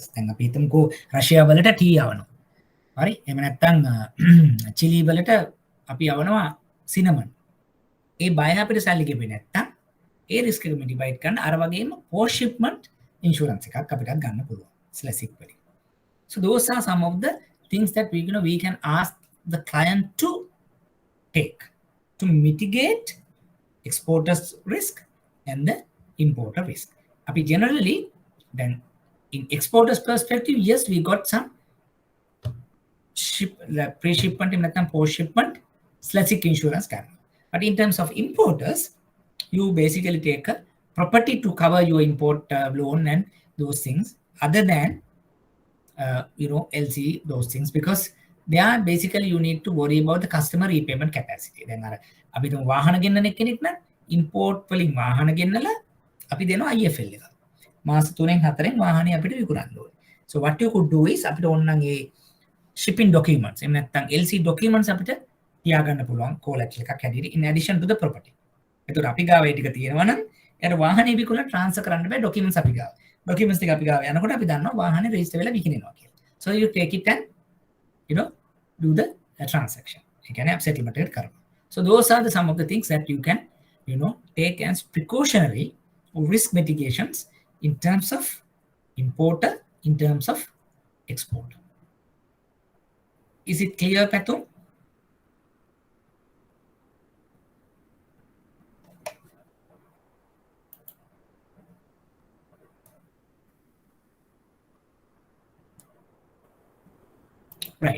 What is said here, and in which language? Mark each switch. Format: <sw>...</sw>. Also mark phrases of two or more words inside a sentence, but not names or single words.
<si>දැන් අපි හිතමුකෝ රෂියා වලට ටී යවනවා. හරි? එහෙම නැත්නම් චිලි වලට අපි යවනවා සිනමන්. ඒ බය අපිට සල්ලි ගෙවෙන්නේ නැත්නම් ඒ රිස්ක් එක මිටිගේට් කරන්න අර වගේම</si> <en>post shipment insurance</en> <si>එකක් අපිට ගන්න පුළුවන්. SLASIC වලින්.</si> <en>So those are some of the things that we can ask the client to take to mitigate exporters risk and the importer risk. Api generally then in exporters perspective, yes, we got some pre-shipment and post-shipment SLASIC insurance cover. But in terms of importers, you basically take a property to cover your import loan and those things other than LC, those things, because they are basically you need to worry about the customer repayment capacity.</en> <si>Then අපි තුන් වාහන ගෙන්නන කෙනෙක් නම් import වලින් වාහන ගෙන්නලා අපි දෙනවා IFL එක. මාස 3න් 4න් වාහනේ අපිට විකුණන්න ඕනේ.</si> <en>So what you could do is</en> <si>අපිට ඕනනම් ඒ</si> <en>shipping documents</en> <si>එහෙම නැත්නම්</si> <en>LC documents</en> <si>අපිට තියාගන්න පුළුවන්</si> <en>collateral</en> <si>එකක් හැටියට</si> <en>in addition to the property.</en> <si>එතකොට අපි ගාව ඒ ටික තියෙනවා නම් එයාට වාහනේ විකුණලා transfer කරන්න බෑ documents අපි ගාව. Documents ටික අපි ගාව යනකොට අපි දන්නවා වාහනේ register වෙලා විකිනෙනවා කියලා.</si> <en>So you take it and do the transaction. You can have settlement</en> <si>එක කරනවා.</si> <en>So those are some of the things that you can take as precautionary or risk mitigations in terms of importer, in terms of exporter. Is it clear, Patu? Right.</en>